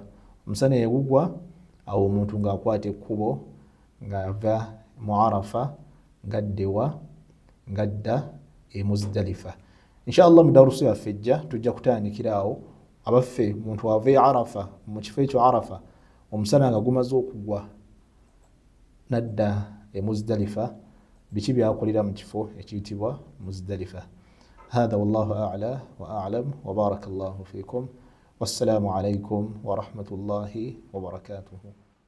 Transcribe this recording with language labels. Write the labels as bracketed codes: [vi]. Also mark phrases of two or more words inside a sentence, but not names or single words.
[lg] Omusana yegugwa, awo omuntu ng'akwata ekkubo ng'ava mu arafa ng'addewa ng'adda e Muzdalifa. Inshallah mu darusu yaffe ejja tujja kutandikira awo, abaffe muntu ava e arafa, mu kifo ekyo arafa omusana nga gumaze okugwa nadda e Muzdalifa, biki byakolera mu kifo ekiyitibwa Muzdalifa. [ar] هذا والله أعلى وأعلم وبارك الله فيكم. والسلام عليكم ورحمة الله وبركاته.